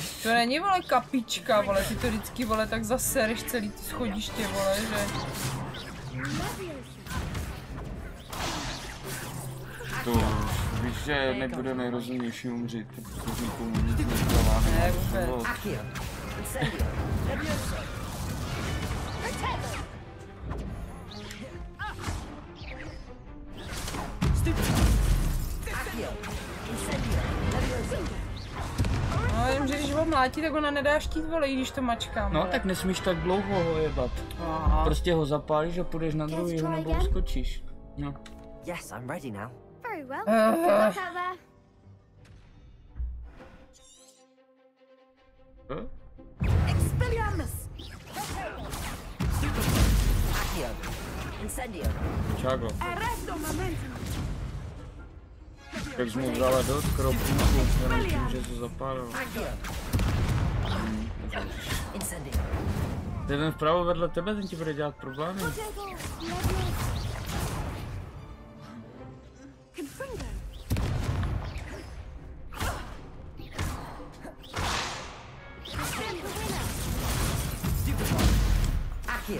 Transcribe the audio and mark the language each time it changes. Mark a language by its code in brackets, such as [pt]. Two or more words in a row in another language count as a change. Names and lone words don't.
[cs] To není, vole, kapička, vole, ty to vždycky, vole, tak zasereš celý ty schodiště, vole, že... To víš, že nebude nejrozumnější umřít, protože nikomu nic nezdáváme. Ne, vůbec. Incendio. Levioso. Accio. Incendio. Levioso. No, jenom, že když ho mlátí, tak ona nedá štít, vole, i když to mačkám. No, tak nesmíš tak dlouho ho jebat. Aha. Prostě ho zapálíš a půjdeš na druhýho nebo skočíš. No. [en] Yes, I'm ready now. Very well. Good luck out there. [cs] Expelliarmus. Accio. Incendio. Čágo. Arresto momentum. Jak jsi mu vzala dost kropníků, jenom tím, že se zapálil. Incendio. Ten vpravo vedle tebe, ten ti bude dělat problémy. Accio.